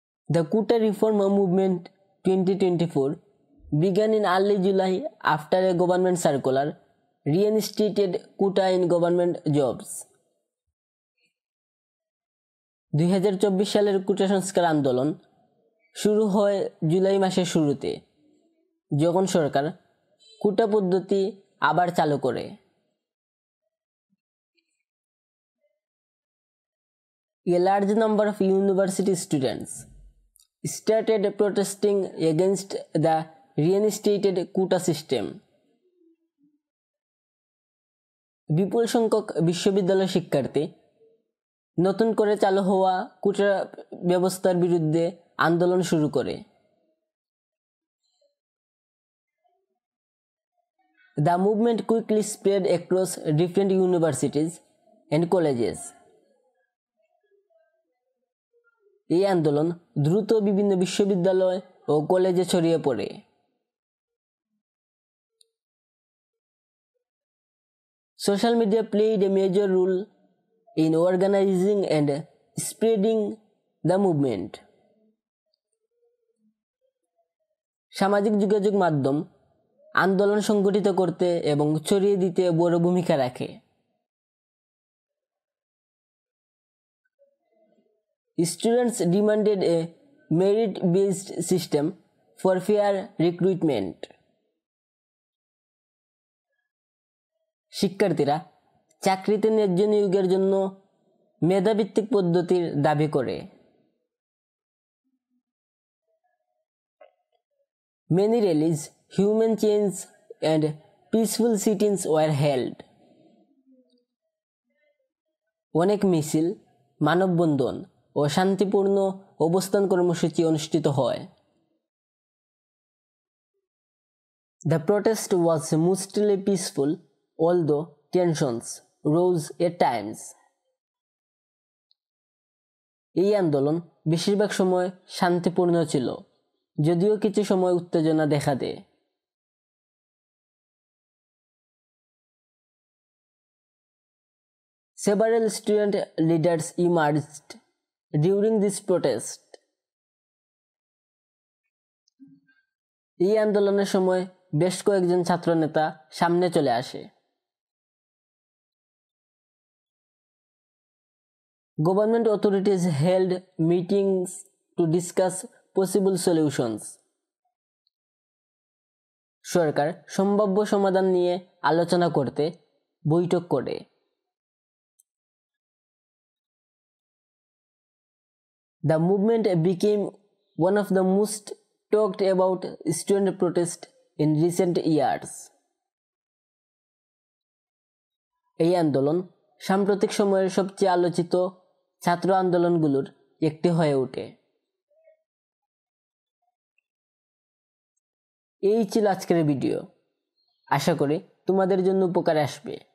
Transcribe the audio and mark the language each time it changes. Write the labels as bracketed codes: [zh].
[en] The Quota Reform Movement 2024 began in early July after a government circular reinstated quota in government jobs. [bn] 2024 সালের কোটা সংস্কার আন্দোলন শুরু হয় জুলাই মাসের শুরুতে, যখন সরকার কোটা পদ্ধতি আবার চালু করে। [en] A large number of university students started protesting against the reinstated quota system. [bn] বিপুল সংখ্যক বিশ্ববিদ্যালয় শিক্ষার্থী নতুন করে চালু হওয়া কোটা ব্যবস্থার বিরুদ্ধে আন্দোলন শুরু করে। [en] The movement quickly spread across different universities and colleges. [bn] এই আন্দোলন দ্রুত বিভিন্ন বিশ্ববিদ্যালয় ও কলেজে ছড়িয়ে পড়ে। [en] Social media played a major role in organizing and spreading the movement. [bn] সামাজিক যোগাযোগ মাধ্যম আন্দোলন সংগঠিত করতে এবং ছড়িয়ে দিতে বড় ভূমিকা রাখে। [en] Students demanded a merit-based system for fair recruitment. [bn] শিক্ষার্থীরা চাকরিতে ন্যায্য নিয়োগের জন্য মেধাভিত্তিক পদ্ধতির দাবি করে। [en] Many rallies, human chains and peaceful sit-ins were held. [bn] অনেক মিছিল, মানববন্ধন ও শান্তিপূর্ণ অবস্থান কর্মসূচি অনুষ্ঠিত হয়। [en] The protest was mostly peaceful, although tensions rose at times. [bn] এই আন্দোলন বেশিরভাগ সময় শান্তিপূর্ণ ছিল, যদিও কিছু সময় উত্তেজনা দেখা দেয়। [en] Several student leaders emerged during this protest. [bn] এই আন্দোলনের সময় বেশ কয়েকজন ছাত্র নেতা সামনে চলে আসে। [en] Government authorities held meetings to discuss possible solutions. [bn] সরকার সম্ভাব্য সমাধান নিয়ে আলোচনা করতে বৈঠক করে। [en] The movement became one of the most talked about student protests in recent years. [bn] এই আন্দোলন সাম্প্রতিক সময়ের সবচেয়ে আলোচিত ছাত্র আন্দোলনগুলোর একটি হয়ে ওঠে। এই ছিল আজকের ভিডিও। আশা করি তোমাদের জন্য উপকারে আসবে।